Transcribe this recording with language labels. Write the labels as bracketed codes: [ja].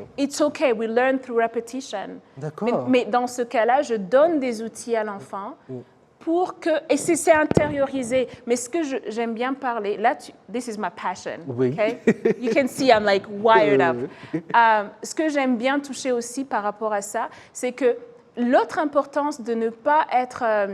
[en] It's okay, we learn through repetition. [fr] D'accord. Mais dans ce cas-là, je donne des outils à l'enfant pour que... Et c'est intériorisé. Mais ce que j'aime bien parler... [en] Là, this is my passion. [fr] Oui. [en] Okay? You can see I'm like wired up. [fr] Ce que j'aime bien toucher aussi par rapport à ça, c'est que l'autre importance de ne pas être...